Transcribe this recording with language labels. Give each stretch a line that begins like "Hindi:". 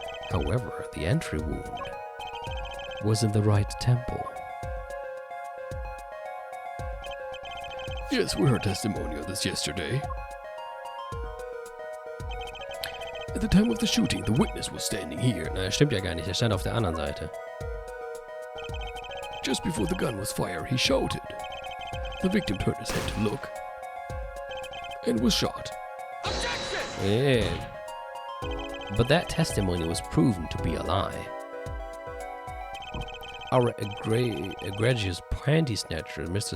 English: However, the entry wound was in the right temple. Yes, we heard testimony of this yesterday. At the time of the shooting, the witness was standing here.
German: Na, stimmt ja gar nicht, er stand auf der anderen Seite.
English: Just before the gun was fired, he shouted. The victim turned his head to look and was shot. Yeah. But that testimony was proven to be a lie. Our egregious panty snatcher, Mr.